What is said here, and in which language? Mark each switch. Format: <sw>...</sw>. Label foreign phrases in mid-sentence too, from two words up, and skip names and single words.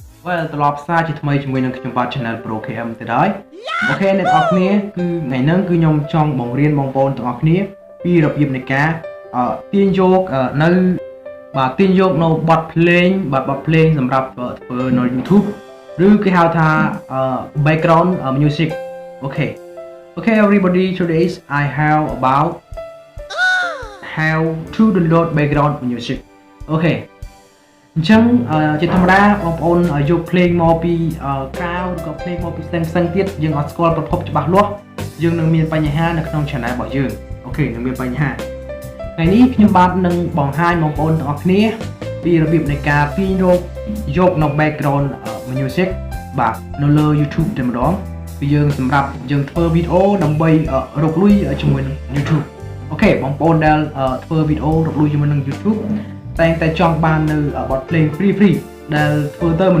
<km>well ត្រឡប់សារជាថ្មីជាមួយនឹងខ្ញុំបាទ Channel Pro KM ទៅហើយអូខេអ្នកនរគ្នាគឺថ្ងៃហ្នឹងគឺខ្ញុំចង់បង្រៀនបងប្អូនទាំងអស់គ្នាពីរបៀបនៃការទាញយកនៅបាទទាញយកនៅបទភ្លេងបាទបទភ្លេងសម្រាប់ធ្វើនៅ YouTube ឬគេហៅថា</km> <en>background music okay everybody today I have about how to download background music okay</en> <km>អញ្ចឹងជាធម្មតាបងប្អូនយកភ្លេងមកពីក្រៅឬក៏ភ្លេងមកពីផ្សេងទៀតយើងអត់ស្គាល់ប្រភពច្បាស់លាស់យើងនឹងមានបញ្ហានៅក្នុង channel របស់យើងអូខេនឹងមានបញ្ហាថ្ងៃនេះខ្ញុំបាទនឹងបង្ហាញបងប្អូនទាំងអស់គ្នាពីរបៀបនៃការទាញយកនៅ</km> <en>background music</en> <km>បាទនៅលើ YouTube តែម្ដងគឺយើងសម្រាប់យើងធ្វើវីដេអូដើម្បីរកលុយជាមួយនឹង YouTube អូខេបងប្អូនដែលធ្វើវីដេអូរកលុយជាមួយនឹង YouTube តែចង់បាននៅបទភ្លេង free ដែលធ្វើទៅមិន</km>